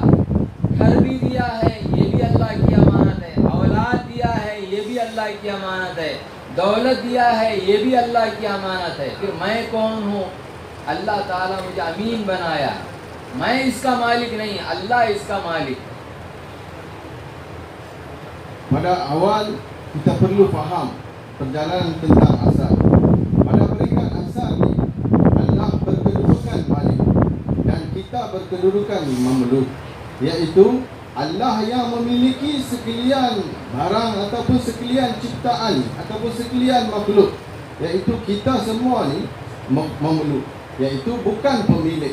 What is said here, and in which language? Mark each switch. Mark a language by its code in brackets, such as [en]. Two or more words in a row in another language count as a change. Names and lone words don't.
[hi] घर भी दिया है, ये भी अल्लाह की अमानत है। औलाद दिया है, ये भी अल्लाह की अमानत है। दौलत दिया है, ये भी अल्लाह की अमानत है। फिर मैं कौन हूँ? अल्लाह ताला मुझे अमीन बनाया। मैं इसका मालिक नहीं, अल्लाह इसका मालिक है। [ms] Pada awal kita perlu faham perjalanan tentang asal. Pada peringkat asal ni, Allah berkedudukan malik dan kita berkedudukan mamluk, iaitu Allah yang memiliki sekalian barang ataupun sekalian ciptaan ataupun sekalian makhluk, iaitu kita semua ni mamluk, iaitu bukan pemilik.